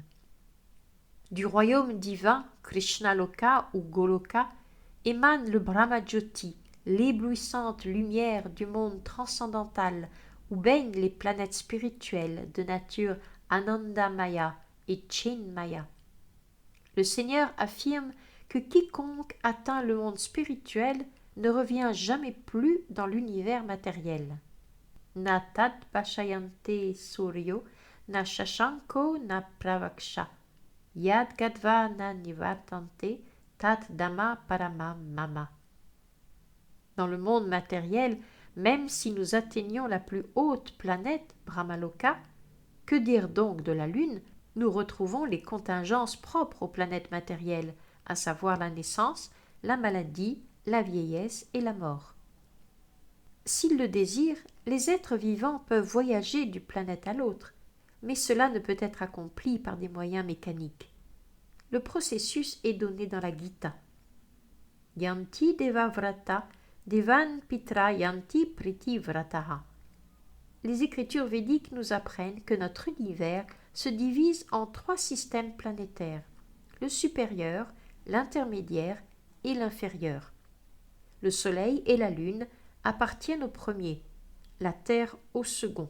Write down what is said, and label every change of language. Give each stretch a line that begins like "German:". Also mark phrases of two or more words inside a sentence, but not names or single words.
French: Du royaume divin, Krishnaloka ou Goloka, émane le Brahma-jyoti, l'éblouissante lumière du monde transcendantal où baignent les planètes spirituelles de nature Anandamaya et Chinmaya. Le Seigneur affirme que quiconque atteint le monde spirituel ne revient jamais plus dans l'univers matériel.
Sanskrit: न तत् पशयन्ते सूर्यो, न शशाङ्को न प्रवक्ष, यद् गद्व न निवर्तन्ते, तत् धम्म परमम् मम.
French: Dans le monde matériel, même si nous atteignons la plus haute planète, Brahmaloka, que dire donc de la Lune, nous retrouvons les contingences propres aux planètes matérielles, à savoir la naissance, la maladie, la vieillesse et la mort. S'ils le désirent, les êtres vivants peuvent voyager d'une planète à l'autre, mais cela ne peut être accompli par des moyens mécaniques. Le processus est donné dans la Gita.
Sanskrit: यान्ति देवव्रता, देवान् पित्र यान्ति प्रिति व्रतः.
French: Les écritures védiques nous apprennent que notre univers se divise en 3 systèmes planétaires, le supérieur, l'intermédiaire et l'inférieur. Le Soleil et la Lune appartiennent au premier, la Terre au second.